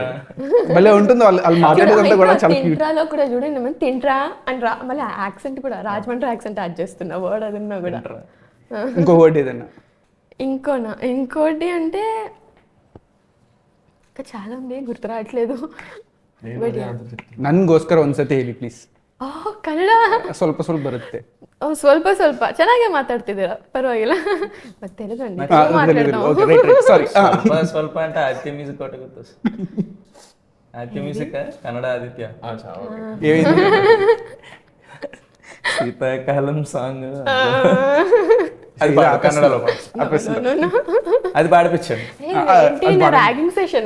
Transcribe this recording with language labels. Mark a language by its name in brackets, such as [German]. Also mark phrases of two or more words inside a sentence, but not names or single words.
[Telugu] భలే ఉంటుంది వాళ్ళు మాట్లాడేదంతా కూడా. తింట్రాలో కూడా చూడండి, మనం తింట్రా అని మళ్ళీ యాక్సెంట్ కూడా రాజమండ్రి [English] accent add [Telugu] చేస్తున్నా వర్డ్ అది ఉన్నా కూడా. ఇంకో వర్డ్ ఏదన్నా? ఇంకోటి అంటే ఇంకా చాలా ఉంది, గుర్తు రావట్లేదు. [Kannada] ನನ್ಗೋಸ್ಕರ ಒಂದ್ಸತಿ ಹೇಳಿ ಪ್ಲೀಸ್. ಕನ್ನಡ ಸ್ವಲ್ಪ ಸ್ವಲ್ಪ ಬರುತ್ತೆ. ಸ್ವಲ್ಪ ಸ್ವಲ್ಪ ಚೆನ್ನಾಗೇ ಮಾತಾಡ್ತಿದ್ದೀರಾ, ಪರವಾಗಿಲ್ಲ. ಮತ್ತೆ ತೆಲುಗು ಅಂడి ಸಾರಿ. [Telugu] ಸ್ವಲ್ಪ అంటే ఆదిత్య మ్యూజిక్ ఒకటి గుర్తు. ఆదిత్య మ్యూజిక్ కన్నడ ఆదిత్య. శీతాకాలం సాంగ్ అది కన్నడలో అది పాడిపించండి. [English] ragging session